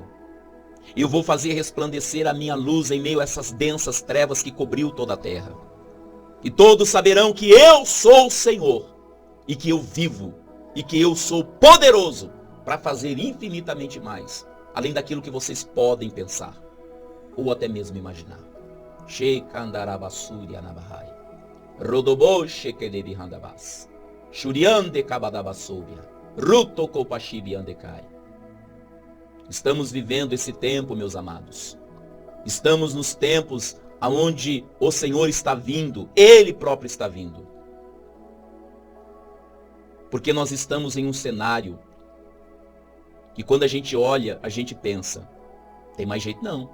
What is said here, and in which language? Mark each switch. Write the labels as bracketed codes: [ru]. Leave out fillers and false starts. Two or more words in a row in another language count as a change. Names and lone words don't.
[pt] Eu vou fazer resplandecer a minha luz em meio a essas densas trevas que cobriu toda a terra. E todos saberão que eu sou o Senhor, e que eu vivo, e que eu sou poderoso para fazer infinitamente mais, além daquilo que vocês podem pensar, ou até mesmo imaginar. Shekandarabasuri anabahai. Rodobo shekedebi handabas. Shuriande kabadabasubia. Rutokopashibi andekai. Estamos vivendo esse tempo, meus amados. Estamos nos tempos aonde o Senhor está vindo, Ele próprio está vindo. Porque nós estamos em um cenário que quando a gente olha, a gente pensa, tem mais jeito não.